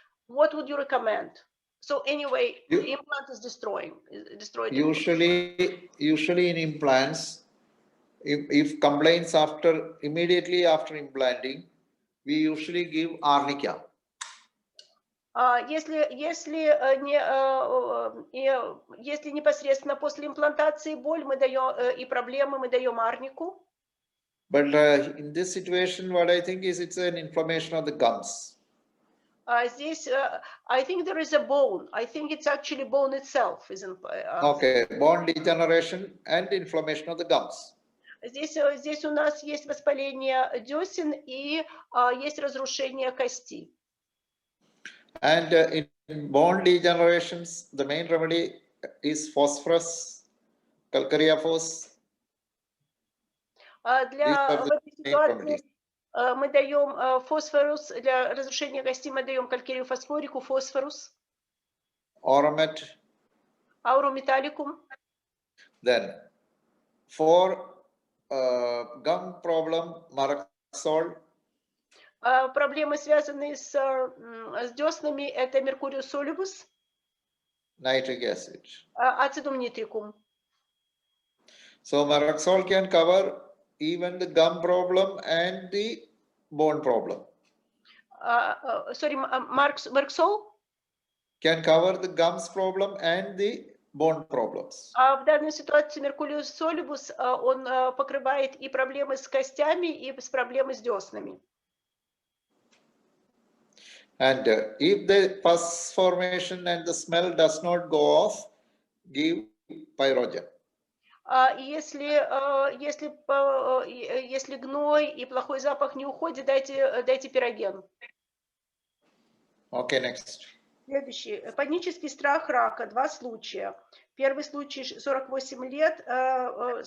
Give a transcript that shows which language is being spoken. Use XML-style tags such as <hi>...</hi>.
<en>What would you recommend? So anyway, the implant is destroyed. Usually in implants, if complaints immediately after implanting, we usually give arnica.</en> <ru>Если непосредственно после имплантации боль, мы даем и проблемы, мы даем арнику.</ru> <en>But in this situation, what I think is it's an inflammation of the gums.</en> <ru>Здесь,</ru> <en>I think there is a bone. I think it's actually bone itself, isn't? Okay, bone degeneration and inflammation of the gums.</en> <ru>Здесь у нас есть воспаление десен и есть разрушение кости.</ru> <en>And in bone degenerations, the main remedy is phosphorus, calcareophos.</en> <ru>Для этой ситуации мы даем фосфорус, для разрушения кости мы даем калькерию фосфорику, фосфорус.</ru> <en>Auromet. Aurometallicum. Then for gum problem, Marxol.</en> <ru>Проблемы, связанные с деснами, это Mercurius solubus.</ru> <en>Nitric acid. Acidum nitricum. So Marxol can cover even the gum problem and the bone problem. Sorry, Marxol? Can cover the gums problem and the bone problems.</en> <ru>В данной ситуации Mercurius solubus, он покрывает и проблемы с костями, и с проблемами с деснами.</ru> <en>And if the pus formation and the smell does not go off, give pyrogen.</en> <ru>Если гной и плохой запах не уходит, дайте пироген.</ru> <en>Okay, next.</en> <ru>Следующий. Панический страх рака. 2 случая. Первый случай 48 лет.</ru>